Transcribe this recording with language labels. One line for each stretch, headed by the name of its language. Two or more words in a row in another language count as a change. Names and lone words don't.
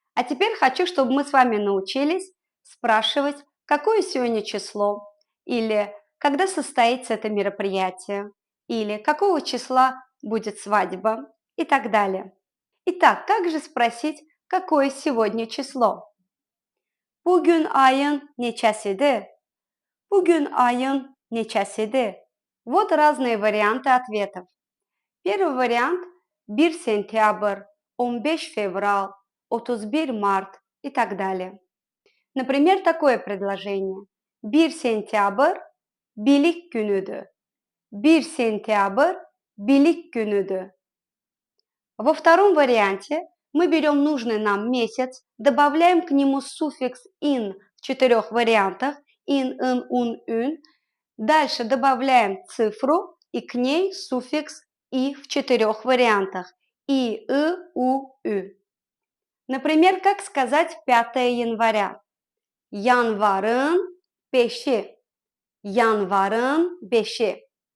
Russian: А теперь хочу, чтобы мы с вами научились спрашивать, какое сегодня число, или когда состоится это мероприятие, или какого числа будет свадьба и так далее. Итак, как же спросить, какое сегодня число?
Azerbaijani: Bugün ayın neçəsidir? Bugün ayın neçəsidir?
Russian: Вот разные варианты ответов. Первый вариант – 1 сентябрь, 15 февраль, 31 март и так далее. Например, такое предложение. 1 сентябрь –
Azerbaijani: bilik günüdür. 1 сентябрь – bilik günüdür.
Russian: Во втором варианте мы берем нужный нам месяц, добавляем к нему суффикс «ин» в 4 вариантах – «ин», «ын», «ун», «ün». Дальше добавляем цифру и к ней суффикс «и» в 4 вариантах – «и», «ы», «у», «ü». Например, как сказать 5 января?
Azerbaijani: Yanvarın 5'i. Yanvarın 5'i.